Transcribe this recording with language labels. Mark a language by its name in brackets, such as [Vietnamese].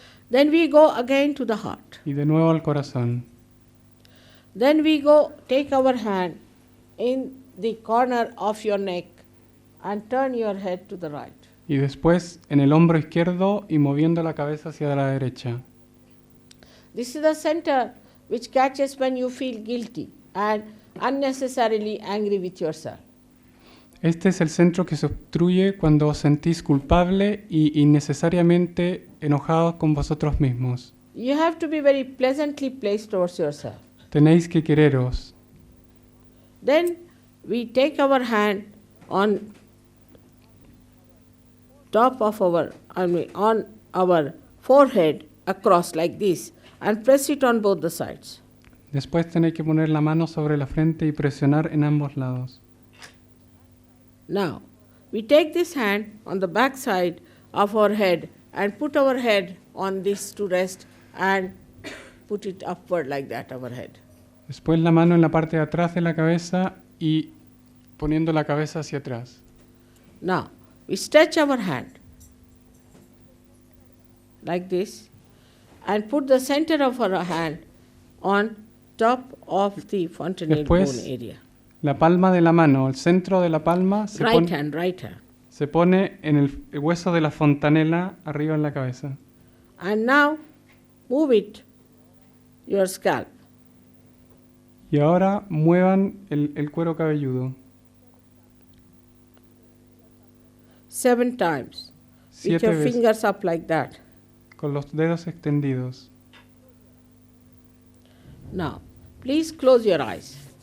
[English] Then we go again to the heart. [Spanish] y de nuevo al corazón. [English] Then we go take our hand in the corner of your neck and turn your head to the right. [Spanish] Y después en el hombro izquierdo y moviendo la cabeza hacia la derecha. [English] This is the center which catches when you feel guilty and unnecessarily angry with yourself. [Spanish] Este es el centro que se obstruye cuando os sentís culpable y innecesariamente enojados con vosotros mismos. [English] You have to be very pleasantly placed towards yourself. [Spanish] Tenéis que quereros. [English] Then we take our hand on top of on our forehead across like this and press it on both the sides. [Spanish] Después tenéis que poner la mano sobre la frente y presionar en ambos lados. [English] Now, we take this hand on the back side of our head and put our head on this to rest and put it upward like that, our head. [Spanish] Después la mano en la parte de atrás de la cabeza y poniendo la cabeza hacia atrás. [English] Now, we stretch our hand like this and put the center of our hand on top of the fontanelle [Spanish] Después, [English] bone area. [Spanish] La palma de la mano, el centro de la palma se, [English] Right hand. [Spanish] se pone en el hueso de la fontanela arriba en la cabeza. [English] And now, move it, your scalp. [Spanish] Y ahora muevan el cuero cabelludo [English] 7 times. With [Spanish] 7 [English] your [Spanish] veces [English] fingers up like that. [Spanish] con los dedos extendidos. [English] Now, please close your eyes.